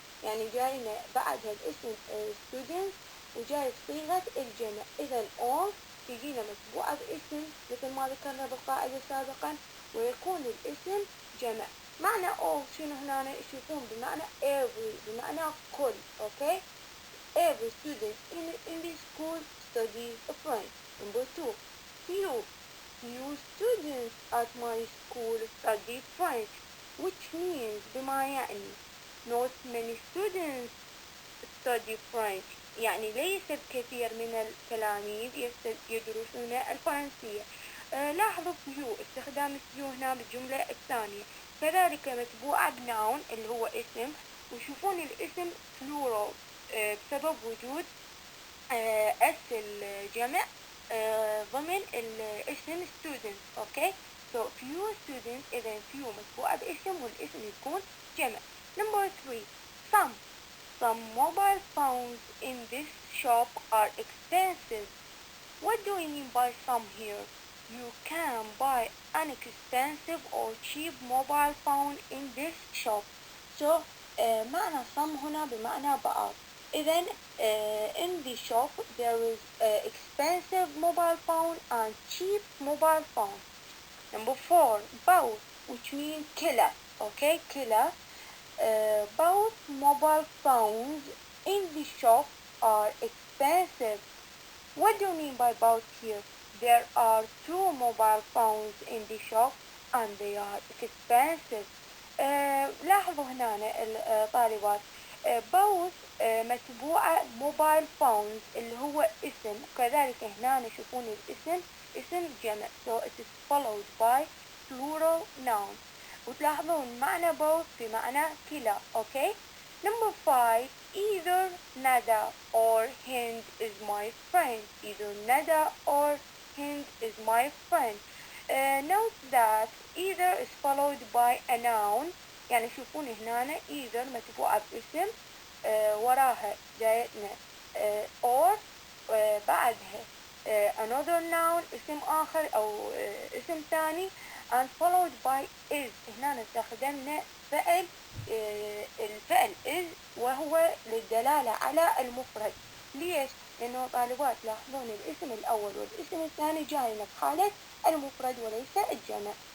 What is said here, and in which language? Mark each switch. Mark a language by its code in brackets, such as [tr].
[ar] يعني جاينا بعدها الاسم students وجاي بصيغة الجمع. إذا all تجينا متبوعة باسم مثل ما ذكرنا بالقاعدة سابقا، ويكون الاسم جمع. معنى all شنو هنا؟ يشوفون بمعنى every، بمعنى كل. [en] okay. Every student in the school studies French. Number 2. Few students at my school study French, which means [ar] بما يعني [en] not many students study French، [ar] يعني ليس الكثير من التلاميذ يدرسون الفرنسية. لاحظوا few، استخدام few هنا بالجملة الثانية. كذلك متبوعة بnoun اللي هو اسم، وشوفون الاسم plural بسبب وجود اس الجمع ضمن الاسم students. [en] okay. so few students، [ar] إذا few متبوعة باسم والاسم يكون جمع. [en] number 3. some mobile phones in this shop are expensive. What do we mean by some here? You can buy an expensive or cheap mobile phone in this shop. [ar] so معنى some هنا بمعنى بعض. [en] إذن in the shop there is expensive mobile phone and cheap mobile phone. number 4. both، which means كلا. [ar] okay. كلا. [en] both mobile phones in the shop are expensive. What do you mean by both here? There are 2 mobile phones in the shop and they are expensive. [ar] لاحظوا هنا الطالبات both متبوعة mobile phones اللي هو اسم، كذلك هنا يشوفون الاسم اسم جمع. [en] so it is followed by plural noun. [ar] وتلاحظون معنى both بمعنى كلا. [en] okay. number 5. either Nada or Hind is my friend. either Nada or Hind is my friend. note that either is followed by a noun، [ar] يعني شوفون هنا either متبوعة باسم وراها جايتنا or بعدها another noun اسم آخر أو اسم ثاني [en] and followed by is. [ar] هنا استخدمنا فعل الفعل is وهو للدلالة على المفرد. ليش؟ لأنه طالبات لاحظون الاسم الأول والاسم الثاني جاينا بحالة المفرد وليس الجمع.